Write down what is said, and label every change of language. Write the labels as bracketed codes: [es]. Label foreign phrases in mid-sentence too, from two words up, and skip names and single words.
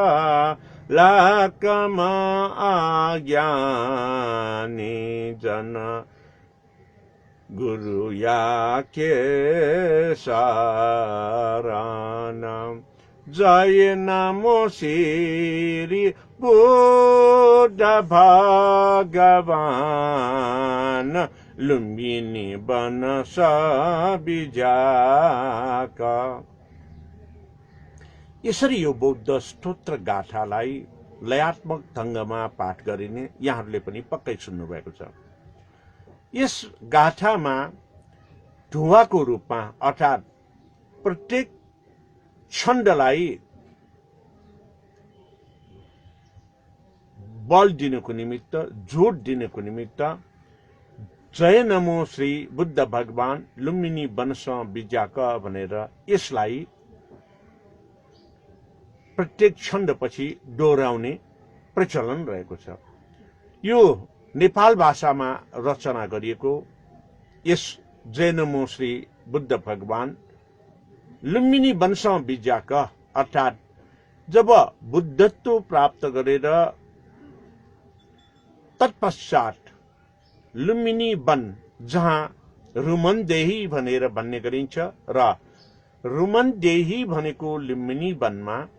[new] लाकम आज्ञानी जन गुरु याके शरणम जय नमो श्री बुद्ध भगवान लुम्बिनी बनस बिजाका [ne] यसरी यो बौद्ध स्तोत्र गाथालाई लयात्मक ढङ्गमा पाठ गरिने यहाँहरूले पनि पक्कै सुन्नुभएको छ। यस गाथामा ढुवाको रूपमा अर्थात् प्रत्येक छन्दलाई बल दिनको निमित्त जोड दिनको निमित्त [new] जय नमो श्री बुद्ध भगवान लुम्बिनी बनस बिजाक [ne] भनेर यसलाई प्रत्येक छन्दपछि दोहोऱ्याउने प्रचलन रहेको छ। यो नेपाल भाषामा रचना गरिएको यस [new] जय नमो श्री बुद्ध भगवान लुम्बिनी बनस बिजाक [ne] अर्थात् जब बुद्धत्व प्राप्त गरेर तत्पश्चात लुम्बिनी वन जहाँ रुमनदेही भनेर भन्ने गरिन्छ र रुमनदेही भनेको लुम्बिनी वनमा